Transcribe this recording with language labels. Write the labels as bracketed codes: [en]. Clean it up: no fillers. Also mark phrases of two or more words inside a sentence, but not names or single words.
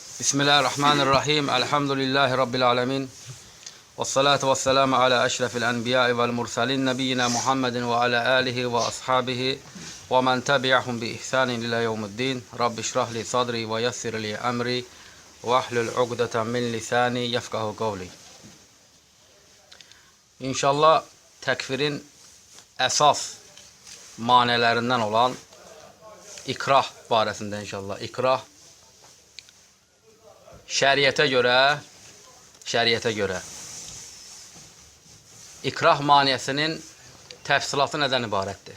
[ar] بسم الله الرحمن الرحيم. الحمد لله رب العالمين. والصلاة والسلام على أشرف الأنبياء والمرسلين. نبينا محمد وعلى آله وأصحابه ومن تبعهم بإحسان إلى يوم الدين. رب اشرح لي صدري ويسر لي أمري واحلل عقدة من لساني يفقهوا قولي. [az] İnşallah tekfirin esas manelerinden olan ikrah barəsində inşallah. İkrah şəriətə görə ikrah maniyəsinin təfsilatı nədən ibarətdir?